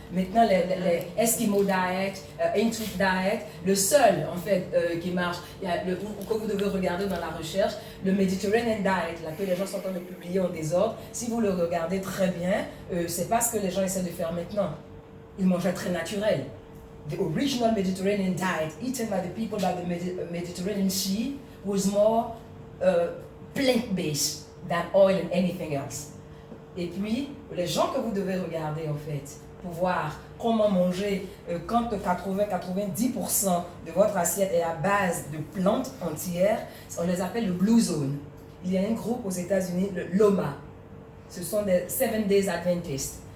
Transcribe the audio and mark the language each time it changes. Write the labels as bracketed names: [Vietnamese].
[French] Maintenant, les Eskimo diet, Intuit diet, le seul en fait qui marche, que vous devez regarder dans la recherche, le Mediterranean diet, là, que les gens sont en train de publier en désordre. Si vous le regardez très bien, c'est pas ce que les gens essaient de faire maintenant. Ils mangeaient très naturel. [English] The original Mediterranean diet, eaten by the people by the Mediterranean Sea, was more plant-based than oil and anything else. [French] Et puis, les gens que vous devez regarder en fait, pour voir comment manger quand 80-90% de votre assiette est à base de plantes entières, on les appelle le Blue Zone. Il y a un groupe aux États-Unis, le LOMA. Ce sont des 7 Days Adventistes.